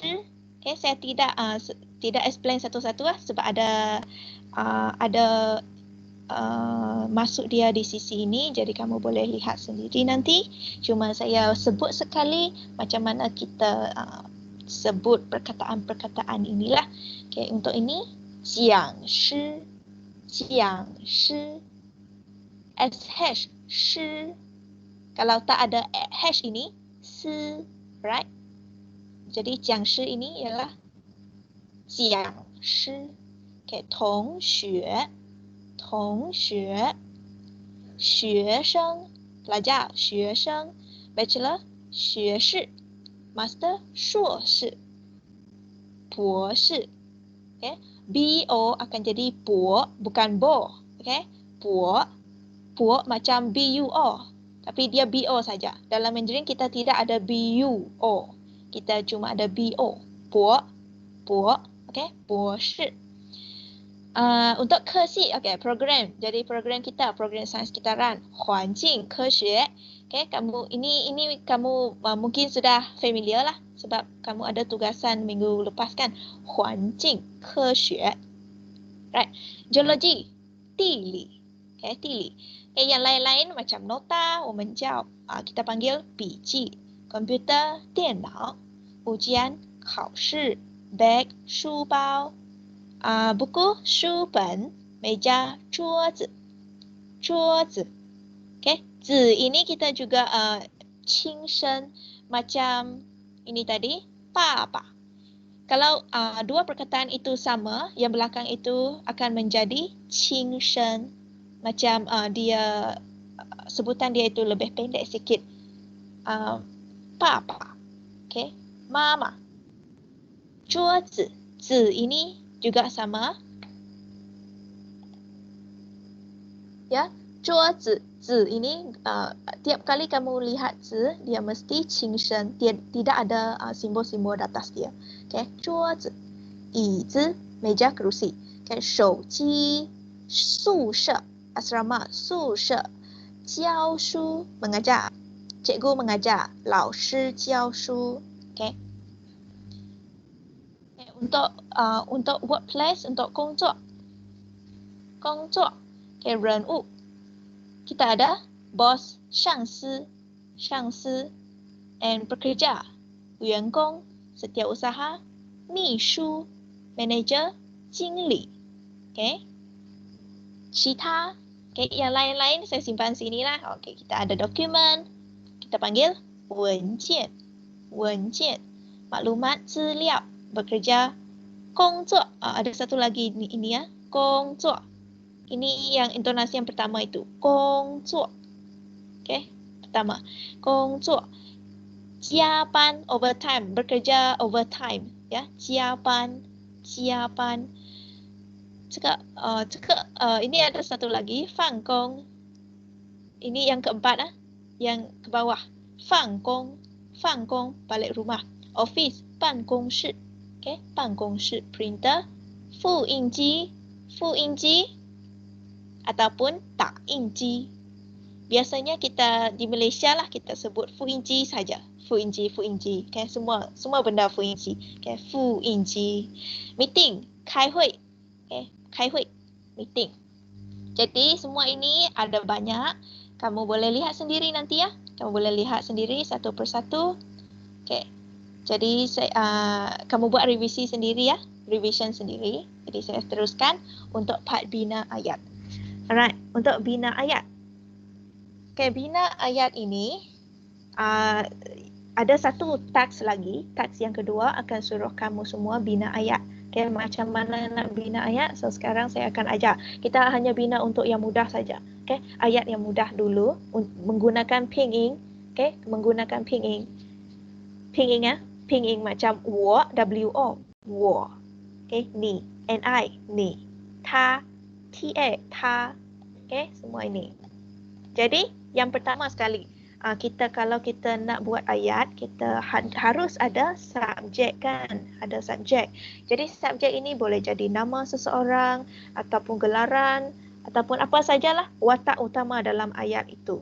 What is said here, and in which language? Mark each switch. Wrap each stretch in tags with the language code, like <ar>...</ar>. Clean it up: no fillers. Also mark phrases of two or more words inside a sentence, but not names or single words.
<ms>Okay, saya tidak explain satu-satu lah sebab ada masuk dia di sisi ini, jadi kamu boleh lihat sendiri nanti. Cuma saya sebut sekali macam mana kita sebut perkataan-perkataan inilah. Okay, untuk ini 讲师，讲师. SH,</ms> <zh>shi.</zh> <ms>Kalau tak ada H ini, si, right? Jadi 讲师 ini ialah 讲师.</ms> <zh>Okay, 同学，同学，学生 pelajar, 学生 bachelor, 学士 master, 硕士 博士.</zh> <ms>Okay, BO akan jadi 博 bukan bo. Okay, 博 Puo macam BUO, tapi dia BO saja. Dalam Mandarin kita tidak ada BUO. Kita cuma ada BO. Puo, puo, okey,</ms> <zh>博士.</zh> <ms>Untuk kesi, okey, program. Jadi program kita, program sains kitaran,</ms> <zh>环境科学.</zh> <ms>Okey, kamu ini kamu mungkin sudah familiar lah sebab kamu ada tugasan minggu lepas kan.</ms> <zh>环境科学. Right. Geology, 地理. Okey, 地理.</zh> <ms>Yang lain-lain macam nota,</ms> <zh>我们叫</zh> <ms>kita panggil 笔记, komputer, 电脑, ujian, 考试, bag, 书包, buku, 书本, meja,</ms> <zh>桌子, 桌子.</zh> <ms>Okay, 字 ini kita juga 轻声 macam ini tadi, papa. Kalau dua perkataan itu sama, yang belakang itu akan menjadi 轻声. Macam dia sebutan dia itu lebih pendek sikit. Papa. Okay. Mama.</ms> <zh>桌子.</zh> <ms>Zi ini juga sama. Ya.</ms> <zh>桌子.</zh> <ms>Zi ini tiap kali kamu lihat zi, dia mesti 轻声. Tidak ada simbol-simbol di atas dia.</ms> <zh>Okay. 桌子. 椅子.</zh> <ms>Meja kerusi. Okay.</ms> <zh>手机. 宿舍. Asrama, 宿舍, 教书</zh> <ms>mengajar, cikgu mengajar,</ms> <zh>老师教书.</zh> <ms>Okay. Untuk workplace, untuk</ms> <zh>工作, 工作.</zh> <ms>Okay, 人物 kita ada boss,</ms> <zh>上司, 上司, and pekerja, 员工, setiausaha, 秘书, manager, 经理.</zh> <ms>Okay. 其他 Okay, yang lain-lain saya simpan sini lah. Okay, kita ada dokumen. Kita panggil 文件. 文件. Maklumat, 资料. Bekerja.</ms> <zh>工作.</zh> <ms>Ada satu lagi ini ya.</ms> <zh>工作.</zh> <ms>Ini yang intonasi yang pertama itu.</ms> <zh>工作.</zh> <ms>Okay, pertama.</ms> <zh>工作. 加班, overtime.</zh> <ms>Bekerja overtime. Ya,</ms> <zh>加班. 加班.</zh> <ms>Ini ada satu lagi,</ms> <zh>放工.</zh> <ms>Ini yang keempat, yang ke bawah.</ms> <zh>放工, 放工,</zh> <ms>balik rumah. Office,</ms> <zh>办公室. Okay, 办公室, printer. 复印机, 复印机 ataupun 打印机.</zh> <ms>Biasanya kita di Malaysia lah kita sebut 复印机 saja.</ms> <zh>复印机, 复印机.</zh> <ms>Okay, semua benda 复印机.</ms> <zh>Okay, 复印机. Meeting, 开会. Okay, 开会, meeting.</zh> <ms>Jadi semua ini ada banyak. Kamu boleh lihat sendiri nanti ya. Kamu boleh lihat sendiri satu persatu. Okay. Jadi kamu buat revisi sendiri ya. Revision sendiri. Jadi saya teruskan untuk part bina ayat. Alright, untuk bina ayat. Okay, bina ayat ini ada satu task lagi. Task yang kedua akan suruh kamu semua bina ayat. Okay, macam mana nak bina ayat? So sekarang saya akan ajar. Kita hanya bina untuk yang mudah saja. Okay, ayat yang mudah dulu menggunakan pinyin. Okay, menggunakan pinyin. Pinyin ya, pinyin macam wo, wo, wo. Okay, ni, ni, ni. Ta, ta. Okay, semua ini. Jadi yang pertama sekali. Kalau kita nak buat ayat, kita harus ada subjek kan, ada subjek. Jadi subjek ini boleh jadi nama seseorang ataupun gelaran ataupun apa sajalah watak utama dalam ayat itu.</ms>